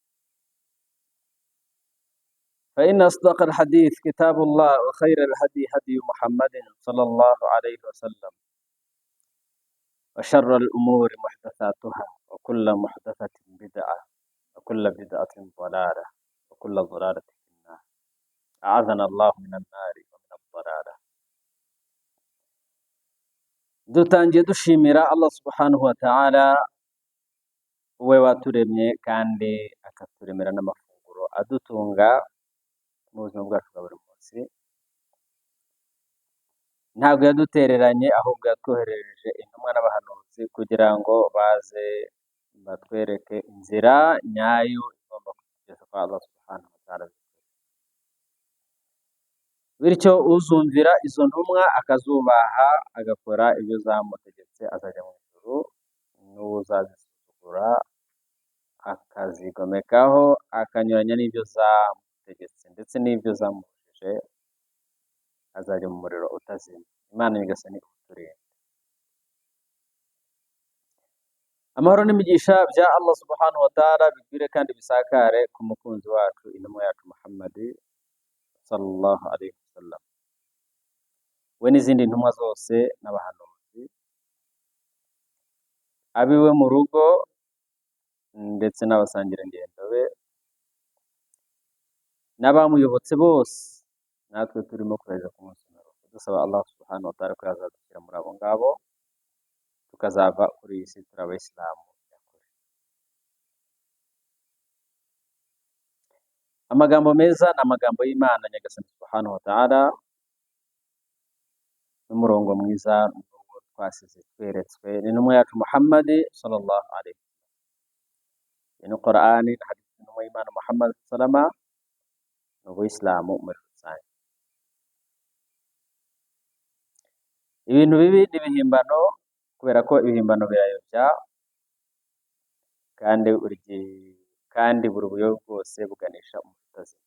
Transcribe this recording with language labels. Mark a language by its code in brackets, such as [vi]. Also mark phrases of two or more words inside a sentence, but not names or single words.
[ar] فإن أصدق الحديث كتاب الله وخير الهدي هدي محمد صلى الله عليه وسلم، وشر الأمور محدثاتها وكل محدثة بدعة وكل بدعة ضلالة وكل ضلالة في النار. أعاذنا الله من النار ومن الضلالة. [rw] dutangiye dushimira Allah [ar] سبحانه وتعالى [rw] we waturemye kandi akaturemera n'amafunguro adutunga mu buzima bwacu bwa buri munsi. Ntabwo yadutereranye ahubwo yatwoherereje intumwa n'abahanuzi kugira ngo baze batwereke inzira nyayo igomba kutugeza kwa Allah [ar] سبحانه وتعالى. [rw] Bityo uzumvira izo ntumwa akazubaha agakora ibyo zamutegetse azajya mu ijuru, n'uzazisuzugura akazigomekaho akanyuranya n'ibyo zamutegetse ndetse n'ibyo zamubujije azajya mu muriro utazima. Imana nyagasani uturinde. Amahoro n'imigisha bya Allah [ar] سبحانه وتعالى [rw] bigwire kandi bisakare ku mukunzi wacu intumwa yacu Muhammad [ar] صلى الله عليه وسلم, [rw] we n'izindi ntumwa zose n'abahanuzi, abiwe mu rugo ndetse n'abasangirangendo be n'abamuyobotse bose, natwe turimo kureza ku munsi w'imperuka dusaba Allah [ar] سبحانه وتعالى [rw] ko yazadushyira muri abo ngabo tukazava kuri iyi si turi abayisilamu nyakuri. Amagambo meza ni amagambo y'Imana nyagasani [ar] سبحانه وتعالى, [rw] n'umurongo mwiza n'uwo twasize tweretswe n'intumwa yacu Muhammad [ar] صلى الله عليه وسلم. [rw] Ni Qur'ani na hadith y'intumwa y'Imana Muhammad sallama n'ubuyisilamu muri rusange. Ibintu bibi n'ibihimbano, kubera ko ibihimbano birayobya kandi buri buyobe bwose buganisha umuriro utazima.